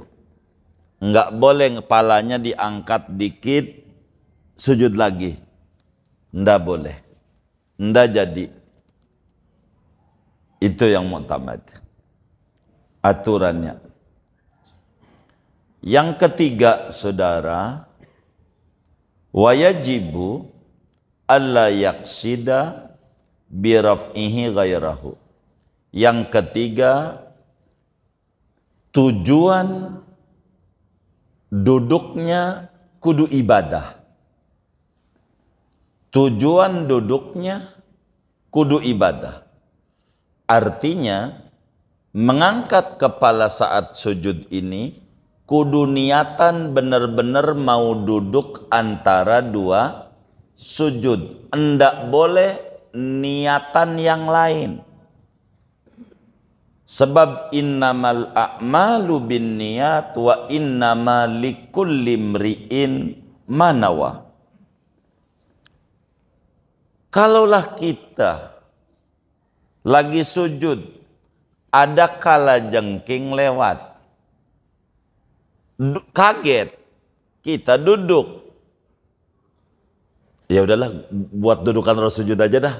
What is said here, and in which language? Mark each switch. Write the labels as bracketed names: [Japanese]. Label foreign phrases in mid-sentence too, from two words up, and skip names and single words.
[Indonesian] Enggak boleh kepalanya diangkat dikit, sujud lagi. Enggak boleh. Enggak jadi. Itu yang mu'tamad. Aturannya. Yang ketiga, saudara, [Arabic] وَيَجِبُ أَلَّا يَقْصِدَ بِرَفْعِهِ غَيْرَهُ. [Indonesian] Yang ketiga, tujuan duduknya kudu ibadah. Tujuan duduknya kudu ibadah. Artinya, mengangkat kepala saat sujud ini kudu niatan benar-benar mau duduk antara 2 sujud. Enggak boleh niatan yang lain. Sebab [Arabic] إِنَّمَا الْأَعْمَالُ بِالنِّيَّاتِ وَإِنَّمَا لِكُلِّ امْرِئٍ مَا نَوَى. [Indonesian] Kalaulah kita lagi sujud, ada kalajengking lewat, kaget, kita duduk, ya udahlah, buat dudukan harus sujud aja dah.